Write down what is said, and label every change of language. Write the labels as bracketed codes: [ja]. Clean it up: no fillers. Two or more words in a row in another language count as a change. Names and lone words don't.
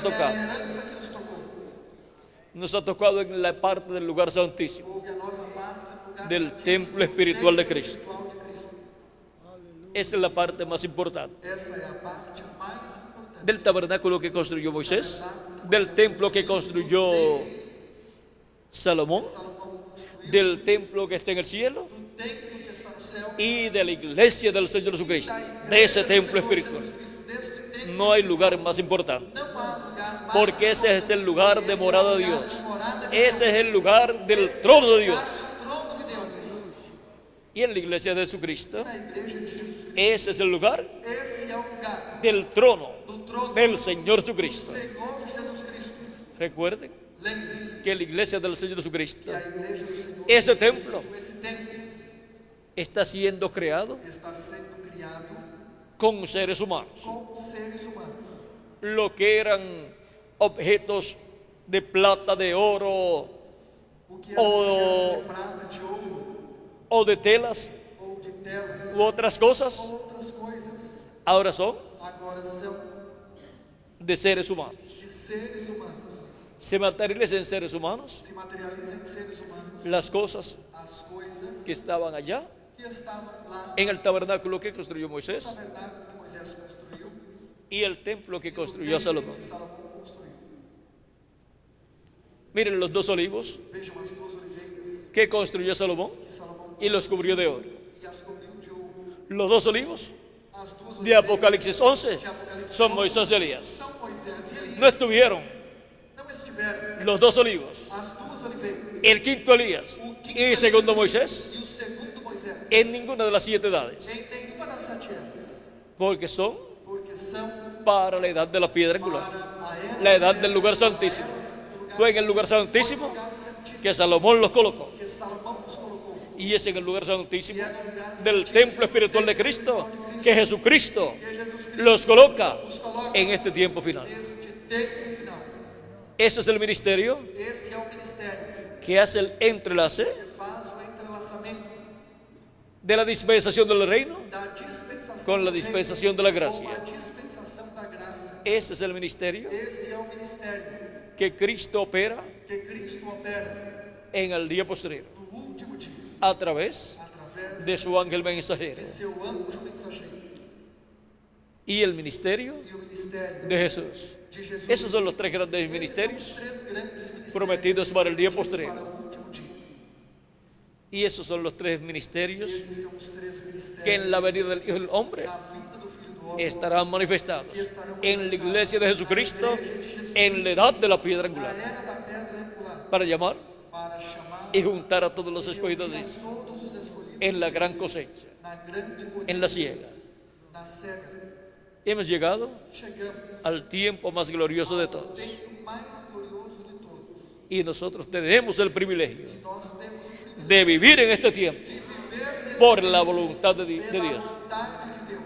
[pt] grande é tocado. a herança que nos tocou. [es] Nos ha tocado en la parte del lugar santísimo, [pt] Coube a nossa parte do lugar [es] del [pt] santíssimo, [es] templo espiritual de [pt] templo [es] Cristo. [pt] espiritual de Cristo. [es] Esa es la parte más importante. [pt] Essa é a parte mais importante. [es] Del tabernáculo que construyó Moisés, del templo que construyó Salomón, del templo que está en el cielo [pt] Do templo que está no céu, [es] y de la iglesia del Señor Jesucristo, de ese templo espiritual. [pt] deste templo, [es] No hay lugar más importante, [pt] não há lugar mais [es] porque ese es el lugar de morada de Dios. [pt] morada de [es] Ese es el lugar del trono de Dios. [pt] trono de Deus. [es] Y en la iglesia de Jesucristo [pt] Na igreja de Jesus Cristo [es] Ese es el lugar [pt] Esse é o lugar [es] del trono [pt] do trono [es] del Señor [pt] do [es] Jesucristo. [pt] Senhor Jesus Cristo. [es] Recuerden [pt] Lembre-se [es] que la iglesia del Señor [pt] que [es] Jesucristo, [pt] a igreja do Senhor [es] ese [pt] Jesus [es] templo [pt] Cristo, esse templo, [es] está siendo creado [pt] está sendo criado [es] con seres humanos. [pt] com seres humanos. [es] Lo que eran objetos de plata, de oro [pt] O que eram Oh. objetos de prata, de ouro, [es] o de telas [pt] ou de telas, [es] u otras cosas, [pt] ou outras coisas, [es] ahora son [pt] agora são [es] de seres humanos. [pt] de seres humanos. [es] Se materializan en seres humanos [pt] Se materializam em seres humanos [es] las cosas [pt] as coisas [es] que estaban allá [pt] que estavam lá [es] en el tabernáculo que construyó [pt] no [es] Moisés [pt] tabernáculo que Moisés construiu [es] y el templo que [pt] e no [es] construyó [pt] templo [es] Salomón. [pt] que Salomão construiu. [es] Miren los dos olivos [pt] Vejam as duas oliveiras [es] que construyó Salomón [pt] que Salomão [es] y los cubrió de oro. [pt] e as cobriu de ouro. [es] Los dos olivos [pt] As duas [es] de [pt] oliveiras [es] Apocalipsis 11 [pt] de Apocalipse [es] son [pt] 11 [es] Moisés y Elías. [pt] são Moisés e Elias. [es] No estuvieron [pt] Não estiveram [es] los dos olivos, [pt] as duas oliveiras, [es] el quinto Elías [pt] o quinto [es] y el segundo [pt] Elias [es] Moisés [pt] e o segundo Moisés, [es] en ninguna de las 7 edades, [pt] em nenhuma das 7 eras, [es] porque son [pt] porque são [es] para la edad de la piedra angular, [pt] para a era [es] la edad del lugar santísimo. Fue en el lugar santísimo que Salomón los colocó, [pt] que Salomão nos colocou. [es] y es en el lugar santísimo del templo espiritual de Cristo que Jesucristo [pt] Que Jesus Cristo [es] los coloca [pt] os coloca [es] en este tiempo final. [pt] neste tempo final. [es] Ese es el ministerio [pt] Esse é o ministério [es] que hace el entrelace [pt] que faz o entrelaçamento [es] de la dispensación del reino [pt] da dispensação [es] con la [pt] do reino dispensação da gracia. com a dispensação da graça. [es] Ese es el ministerio [pt] Esse é o ministério [es] que Cristo opera [pt] que Cristo opera [es] en el día posterior [pt] no último dia, [es] a través [pt] através [es] de su ángel mensajero [pt] de seu anjo mensageiro [es] y el ministerio [pt] e o ministério [es] de Jesús. [pt] de Jesus. [es] Esos son los tres grandes [pt] Esses são [es] ministerios [pt] os três grandes ministérios [es] prometidos para el día [pt] prometidos [es] posterior. [pt] para o último dia. [es] Y esos son los tres ministerios [pt] Esses são os três ministérios [es] que en la venida del Hijo del Hombre [pt] na vinda do Filho do Homem [es] estarán manifestados en la iglesia de Jesucristo en la edad de la piedra [pt] na angular era da pedra angular [es] para llamar [pt] para chamar [es] y juntar a todos los [pt] e [es] escogidos [pt] reunir [es] de [pt] a [es] Dios [pt] todos os escolhidos [es] en la gran cosecha, [pt] na grande colheita, [es] en la siega. [pt] na cega. [es] Hemos llegado [pt] Chegamos [es] al tiempo más glorioso de [pt] ao [es] todos [pt] tempo mais glorioso de todos [es] y nosotros tenemos el privilegio [pt] e nós temos o privilégio [es] de vivir en este tiempo [pt] de viver nesse [es] por la voluntad de [pt] pela [es] Dios. [pt] vontade de Deus.